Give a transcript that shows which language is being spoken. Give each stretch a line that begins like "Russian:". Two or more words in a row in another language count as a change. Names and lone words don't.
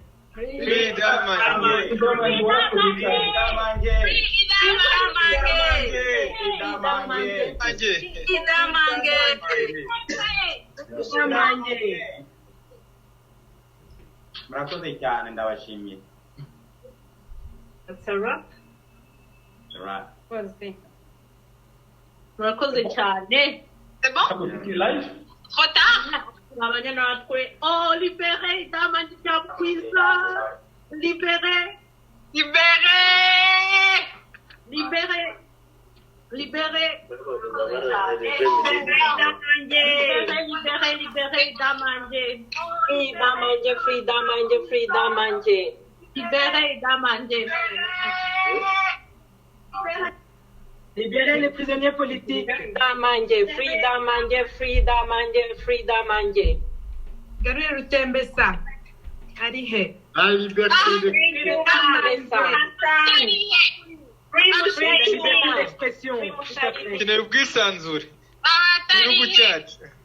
Kinyarwanda: Murakoze cyane, ndabashimiye.
English: That's a wrap.
Kinyarwanda: Murakoze cyane.
French: C'est bon? Trop tard?
Kinyarwanda: Abanya natwe.
French: Oh, libéré Idamange Bwiza. Libéré. Libéré Idamange. Libérez les prisonniers politiques.
Kinyarwanda: Garure Rutembesa. Arihe.
French: La liberté d'expression.
Kinyarwanda: Dukeneye ubwisanzure mu gihugu cyacu.